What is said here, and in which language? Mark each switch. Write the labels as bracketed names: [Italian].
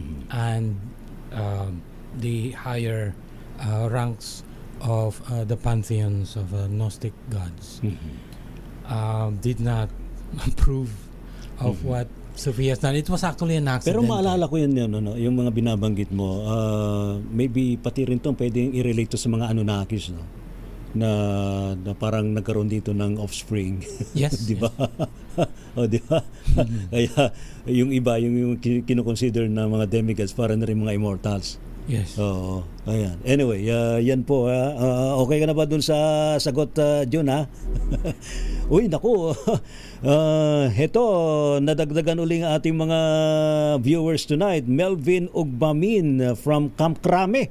[English] And the higher ranks of the pantheons of Gnostic gods did not approve of what Sophia's done. It was actually an accident. [Filipino] Pero maalala ko yun, yung mga binabanggit mo. Maybe pati rin to pwedeng i-relate to sa mga Anunnakis, no? Na parang nagkaroon dito ng offspring. [English] Yes. [Filipino] Di ba? O, di ba? Kaya yung iba, yung kinoconsider na mga demigods, para na rin mga immortals. [English] Yes. [Filipino] Oo. Ayan. Anyway, yan po. Okay ka na ba dun sa sagot, Jun, ha? Uy, naku. Heto, nadagdagan uli ang ating mga viewers tonight. [English] Melvin Ugbamin from Camp Crame.